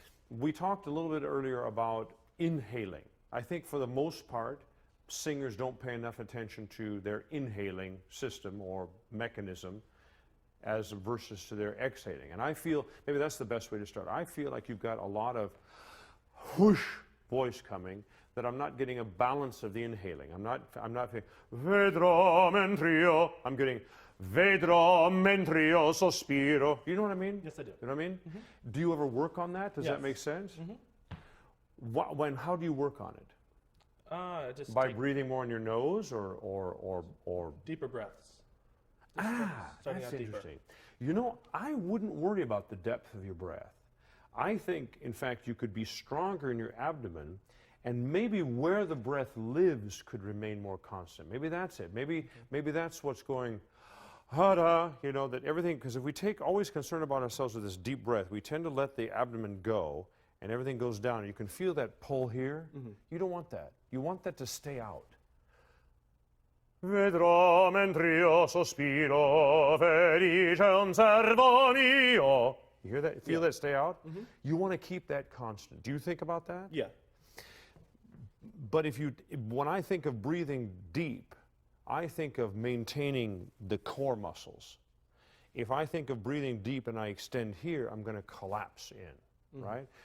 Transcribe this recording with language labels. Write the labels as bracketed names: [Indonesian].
[English] We talked a little bit earlier about inhaling. I think for the most part, singers don't pay enough attention to their inhaling system or mechanism as versus to their exhaling. And I feel, maybe that's the best way to start. I feel like you've got a lot of whoosh voice coming, that I'm not getting a balance of the inhaling. I'm not saying, [Italian] vedrò mentre io. [English] I'm getting, [Italian] vedrò mentre io sospiro. [English] You know what I mean? Yes, I do. You know what I mean? Do you ever work on that? Does that make sense? How do you work on it? Just by breathing more in your nose or deeper breaths. That's interesting. You know, I wouldn't worry about the depth of your breath. I think, in fact, you could be stronger in your abdomen, and maybe where the breath lives could remain more constant. Maybe that's it. Maybe that's what's going, hada, you know, that everything, because if we always concern about ourselves with this deep breath, we tend to let the abdomen go, and everything goes down. You can feel that pull here. You don't want that. You want that to stay out. [Italian] Vedrò mentre io sospiro, felice un servo mio. [English] You hear that? Feel that stay out? You want to keep that constant. Do you think about that? Yeah. But when I think of breathing deep, I think of maintaining the core muscles. If I think of breathing deep and I extend here, I'm going to collapse in, right?